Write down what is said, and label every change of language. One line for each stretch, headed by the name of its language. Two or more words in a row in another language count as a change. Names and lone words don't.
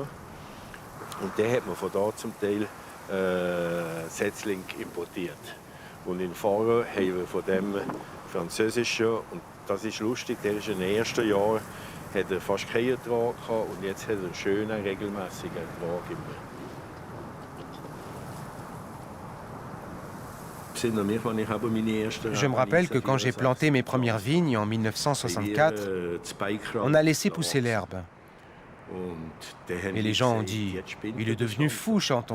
German: Und den hat man von da zum Teil Setzling importiert. Und in Faro haben wir von dem französischen, und das ist lustig, der ist in den ersten Jahren hat er fast keinen Ertrag gehabt und jetzt hat er einen schönen, regelmäßigen Ertrag immer.
French: Je me rappelle que quand j'ai planté mes premières vignes en 1964, on a laissé pousser l'herbe. Et les gens ont dit « Il est devenu fou, Chanton.